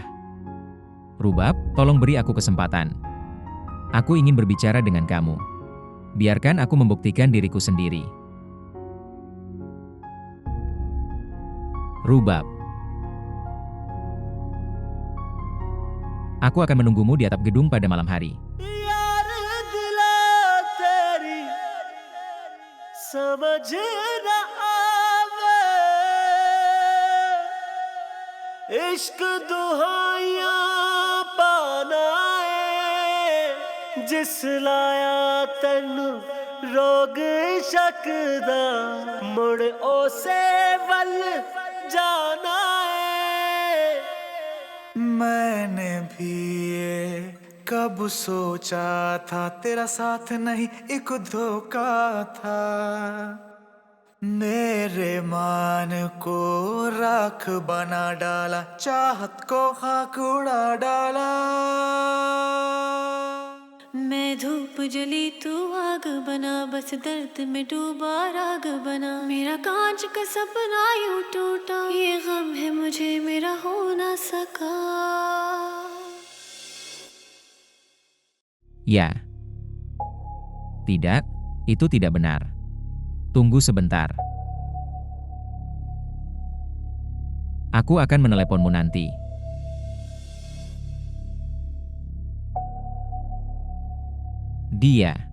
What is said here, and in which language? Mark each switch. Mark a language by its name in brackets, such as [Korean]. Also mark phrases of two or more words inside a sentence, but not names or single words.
[Indonesian] Rubab, tolong beri aku kesempatan. Aku ingin berbicara dengan kamu. Biarkan aku membuktikan diriku sendiri. Rubab. Aku akan menunggumu di atap gedung pada malam hari. [Punjabi] سمجھ نہ آوے عشق دہائیاں پانا ہے جس لایا تینوں روگ شکدا مڑ اوسے ول جانا ہے [Urdu] میں نے بھی یہ کب سوچا تھا تیرا ساتھ نہیں ایک دھوکا تھا میرے مان کو راکھ بنا ڈالا چاہت کو خاک اڑا ڈالا میں دھوپ جلی تو آگ بنا بس درد میں ڈوبا راگ بنا میرا کانچ کا سپنا یوں ٹوٹا یہ غم ہے مجھے میرا ہو نا سکا. [Indonesian] Ya. Tidak, itu tidak benar. Tunggu sebentar. Aku akan meneleponmu nanti. Dia.